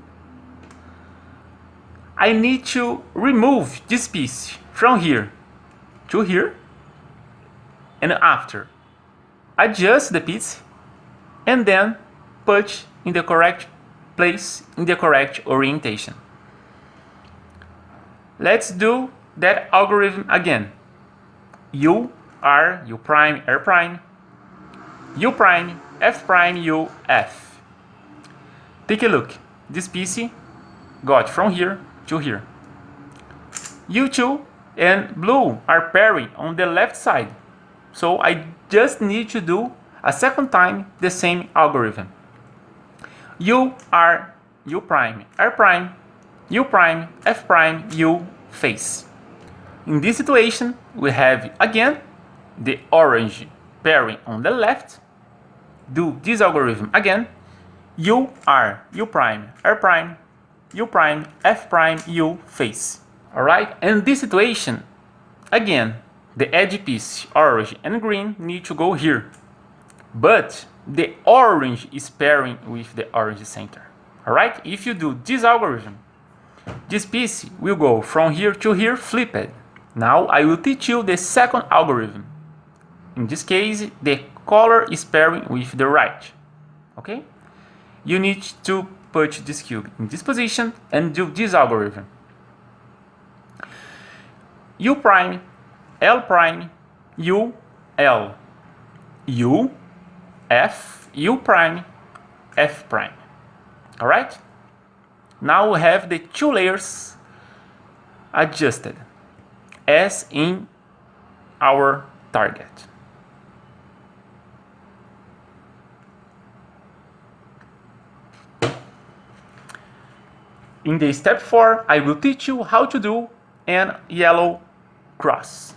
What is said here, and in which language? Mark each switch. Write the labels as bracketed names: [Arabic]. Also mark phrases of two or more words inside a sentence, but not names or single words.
[English] I need to remove this piece from here to here, and after adjust the piece and then put in the correct place in the correct orientation. Let's do that algorithm again. U, R, U prime, R prime, U prime, F prime, U, F. Take a look. This piece got from here to here. U2 and blue are pairing on the left side. So I just need to do a second time the same algorithm. U, R, U prime, R prime, U prime, F prime, U, face. In this situation, we have again the orange pairing on the left. Do this algorithm again. U, R, U prime, R prime, U prime, F prime, U, face. Alright, and this situation, again, the edge piece, orange and green, need to go here. But the orange is pairing with the orange center. Alright, if you do this algorithm, this piece will go from here to here flipped. Now I will teach you the second algorithm. In this case, the color is pairing with the right. Okay? You need to put this cube in this position and do this algorithm. U prime, L prime, U, L, U, F, U prime, F prime. Alright? Now we have the 2 layers adjusted as in our target. In the step 4, I will teach you how to do an yellow cross.